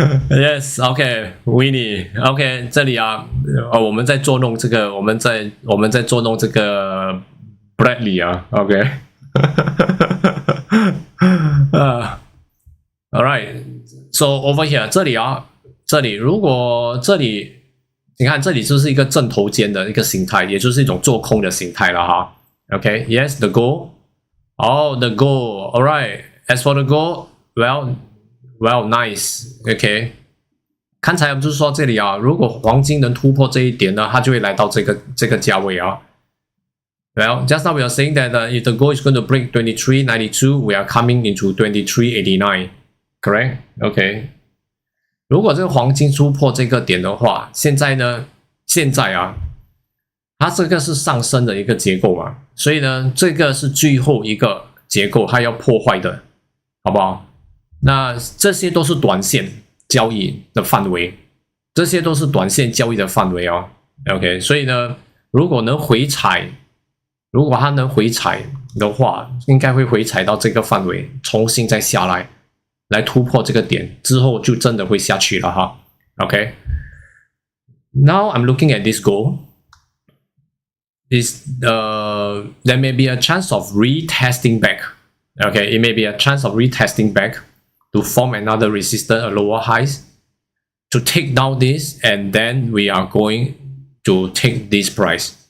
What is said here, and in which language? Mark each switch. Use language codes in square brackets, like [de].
[zh] Yes, okay, Winnie, okay， 这里啊，我们在捉弄这个，我们在捉弄这个 Bradley 啊 ，OK， all right。 [en] So over here [zh] 这里啊，这里如果这里你看这里就是一个正头肩的一个形态，也就是一种做空的形态了哈。 [en] Okay, yes, the goal. Oh, the goal. All right. As for the goal, well, nice. Okay. [zh] 刚才我们就是说这里啊，如果黄金能突破这一点呢，它就会来到这个价位啊。 [en] Well, just now we are saying that if the gold is going to break 23.92, we are coming into 23.89. Correct? Okay. [zh] 如果这个黄金突破这个点的话，现在啊，它这个是上升的一个结构嘛，所以呢，这个是最后一个结构，它要破坏的，好不好？那这些都是短线交易的范围，这些都是短线交易的范围哦。 OK， 所以呢，如果能回踩，如果它能回踩的话，应该会回踩到这个范围，重新再下来。来突破这个点之后，就真的会下去了哈。 [en] Okay. Now I'm looking at this goal. There may be a chance of retesting back. Okay, it may be a chance of retesting back to form another resistance, a lower highs, to take down this, and then we are going to take this price.